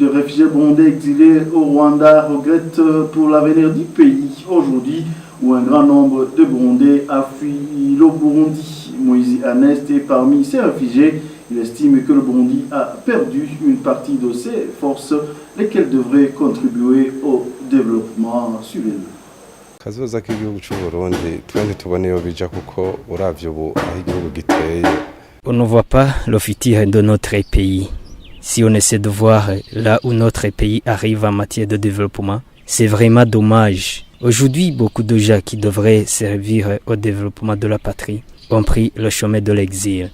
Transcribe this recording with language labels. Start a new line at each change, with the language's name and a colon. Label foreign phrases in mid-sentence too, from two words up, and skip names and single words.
French: Les réfugiés burundais exilés au Rwanda regrettent pour l'avenir du pays. Aujourd'hui, où un grand nombre de Burundais a fui le Burundi. Moïse Ernest est parmi ces réfugiés. Il estime que le Burundi a perdu une partie de ses forces, lesquelles devraient contribuer au développement suivant.
Rundi: kazoza k'igihugu cy'u Burundi twende tuboneyo bija kuko uravye ubu aho igihugu giteye.
French: On ne voit pas le futur de notre pays. Si on essaie de voir là où notre pays arrive en matière de développement, c'est vraiment dommage. Aujourd'hui, beaucoup de gens qui devraient servir au développement de la patrie ont pris le chemin de l'exil.